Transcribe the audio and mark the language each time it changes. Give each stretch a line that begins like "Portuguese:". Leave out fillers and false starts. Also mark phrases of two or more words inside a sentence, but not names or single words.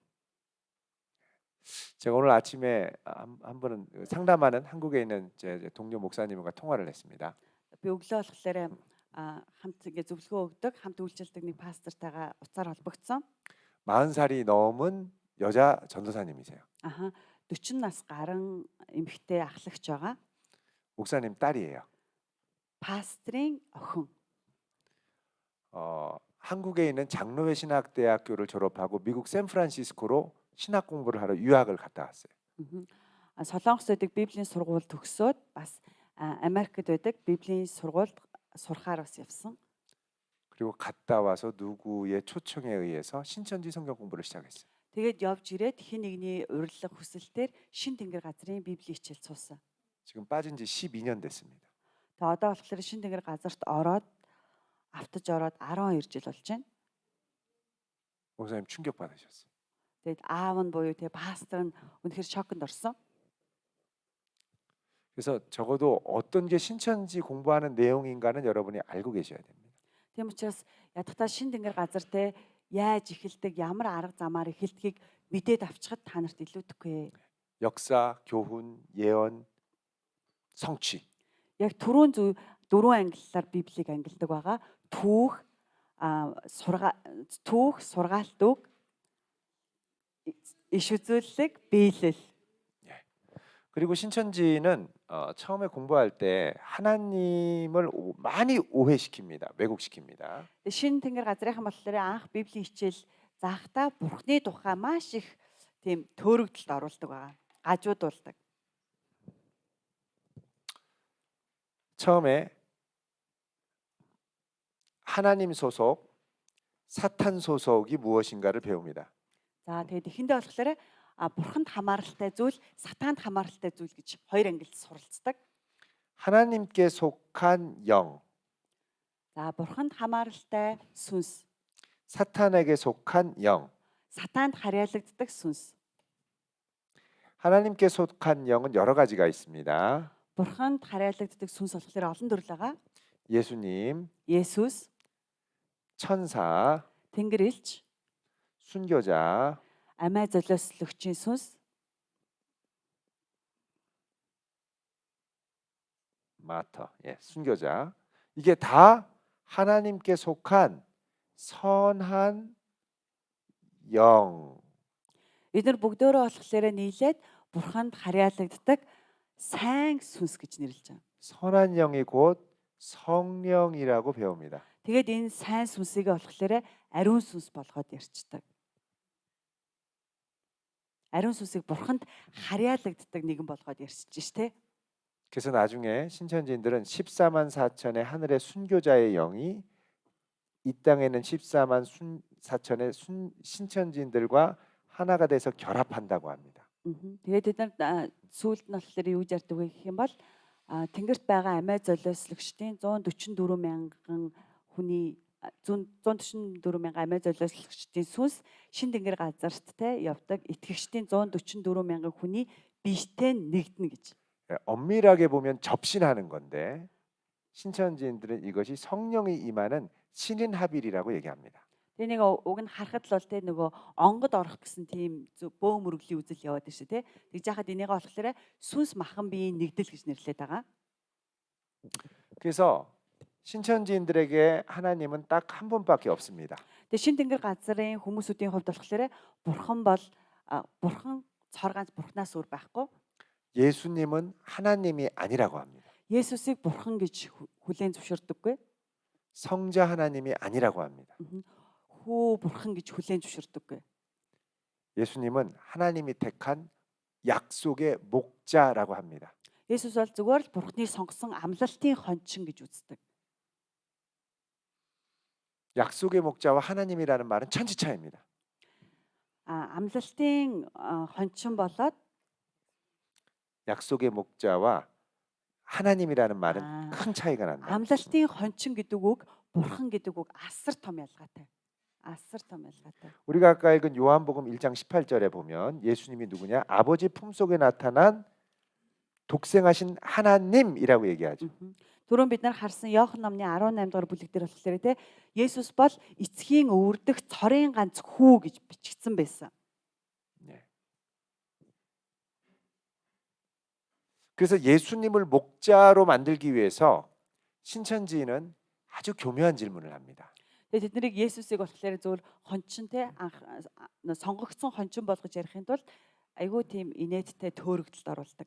Korean: 제가 오늘 아침에 한 번은 상담하는 한국에 있는 제 동료 목사님과 통화를 했습니다.
Mongolian: Би өглөө болохоор хамт ингээ зөвлөгөө өгдөг, хамт үйлчлдэг нэг пастортайгаа уцаар холбогдсон.
Korean: 40살이 넘은 여자 전도사님이세요.
Mongolian: Аха 40 нас гарan эмэгтэй ахлагч байгаа.
Korean: 목사님 딸이에요.
Mongolian: Пастрын охин.
Korean: 한국에 있는 장로회 신학대학교를 졸업하고 미국 샌프란시스코로 신학 공부를 하러 유학을 갔다 왔어요. Мгм.
Mongolian: Солонгос байдаг Библийн сургууль төгсөөд бас Америкт байдаг Библийн сургуульд сурахаар бас явсан.
Korean: 그리고 갔다 와서 누구의 초청에 의해서 신천지 성경 공부를 시작했어요.
Mongolian: Тэгээд явж ирээд хин нэгний урилга хүсэлтээр шин тэнгэр газрын Библийн хичээл суусан.
Korean: 지금 빠진 지 12년 됐습니다.
Mongolian: Тэгээд одоо болохоор шин тэнгэр газарт ороод автаж ороод 12 жил болж байна.
Korean: 목사님 충격 받으셨어요.
Mongolian: Тэгээд аав нь буюу тэгээ пастор нь үнэхээр шоконд орсон.
Korean: 그래서 적어도 어떤 게 신천지 공부하는 내용인가는 여러분이 알고 계셔야 됩니다.
Mongolian: Тийм учраас ядахтаа шин тэнгэр газар те яаж эхэлдэг, ямар арга замаар эхэлдгийг мэдээд авчихад та нарт илүүдэхгүй.
Korean: 역사, 교훈, 예언, 성취.
Mongolian: Яг түрүүн дөрвөн ангиллаар Библийг ангилдаг байгаа. Түүх, сургаалт үг, иш үзүүлэлт, биелэл.
Korean: 그리고 신천지는 처음에 공부할 때 하나님을 많이 오해시킵니다. 왜곡시킵니다.
Mongolian: Шин тэнгэр газрынхан болохоор анх Библийн хичээл заахтаа Бурхны тухай маш их тийм төөрөгдөлд оруулдаг байгаа. Гажуудуулдаг.
Korean: 처음에 하나님 소속, 사탄 소속이 무엇인가를 배웁니다.
Mongolian: За тэгээд эхэндээ болохоор Бурханд хамааралтай зүйл, сатаанд хамааралтай зүйл гэж хоёр ангилд суралцдаг.
Korean: 하나님께 속한 영,
Mongolian: За Бурханд хамааралтай сүнс,
Korean: 사탄에게 속한 영.
Mongolian: сатаанд харьяалагддаг сүнс.
Korean: 하나님께 속한 영은 여러 가지가 있습니다.
Mongolian: Бурханд харьяалагддаг сүнс болохоор олон төрөл байгаа.
Korean: 예수님,
Mongolian: Есүс,
Korean: 천사,
Mongolian: Тэнгэр элч,
Korean: 순교자,
Mongolian: амиа золиослогчийн сүнс,
Korean: 마터, 순교자. 이게 다 하나님께 속한 선한 영.
Mongolian: эдгээр бүгдөө болохоор нийлээд Бурханд харьяалагддаг сайн сүнс гэж нэрлэж байна.
Korean: 선한 영이 곧 성령이라고 배웁니다.
Mongolian: Тэгээд энэ сайн сүнсийг болохоор ариун сүнс болгоод ярьцдаг. Ариун сүнсийг Бурханд харьяалагддаг нэгэн болгоод ярьж штэ.
Korean: 그래서 나중에 신천지인들은 14만 4천의 하늘의 순교자의 영이 이 땅에는 14만 4천의 신천지인들과 하나가 돼서 결합한다고 합니다.
Mongolian: Тэгээд бид нар сүүлд нь болохоор юу ярьдаг вэ гэх юм бол Тэнгэрт байгаа амиа золиослогчдын 144 мянган хүний 144 мянган амиа золиослогчдын сүнс шин тэнгэр газарт те явдаг итгэгчдийн 144 мянган хүний биштэй нэгдэнэ гэж.
Korean: 엄밀하게 보면 접신하는 건데 신천지인들은 이것이 성령이 임하는 신인합일이라고 얘기합니다.
Mongolian: Тэгээ нэг уг нь харахад л бол те нөгөө онгод орох гэсэн тийм бөө мөрөглийн үзэл яваад байна шүү те. Тэгж яхад энийгээ болохоор сүнс махан биеийн нэгдэл гэж нэрлэдэг байгаа.
Korean: 그래서 신천지인들에게 하나님은 딱 한 분밖에 없습니다.
Mongolian: Тэгээ шин тэнгэр газрын хүмүүсүүдийн хувьд болохоор бурхан цор ганц бурхнаас өөр байхгүй.
Korean: 예수님은 하나님이 아니라고 합니다.
Mongolian: Есүсийг бурхан гэж хүлээн зөвшөөрдөггүй.
Korean: 성자 하나님이 아니라고 합니다.
Mongolian: Хүү бурхан гэж хүлээн зөвшөөрдөггүй.
Korean: 예수님은 하나님이 택한 약속의 목자라고 합니다.
Mongolian: Есүс бол зүгээр л бурхны сонгосон амлалтын хончин гэж үздэг.
Korean: 약속의 목자와 하나님이라는 말은 천지차이입니다.
Mongolian: Амлалтын хончин болоод
Korean: 약속의 목자와 하나님이라는 말은 큰 차이가 난다.
Mongolian: амлалтын хончин гэдэг үг бурхан гэдэг үг асар том ялгаатай. асар том ялгаатай.
Korean: 우리가 아까 읽은 요한복음 1장 18절에 보면 예수님이 누구냐? 아버지 품속에 나타난 독생하신 하나님이라고 얘기하죠.
Mongolian: Түрүүн бид нар харсан Иохан номны 18 дугаар бүлэг дээр болохоор те Есүс бол эцгийн өвөрдөх цорын ганц хүү гэж бичигдсэн байсан.
Korean: 네. 그래서 예수님을 목자로 만들기 위해서 신천지인은 아주 교묘한 질문을 합니다.
Mongolian: Тэгээ тэднийг Есүсийг болохоор зөвөр хончин те сонгогдсон хончин болгож ярихын тулд айгүй тийм инээдтэй төөрөгдөлд оруулдаг.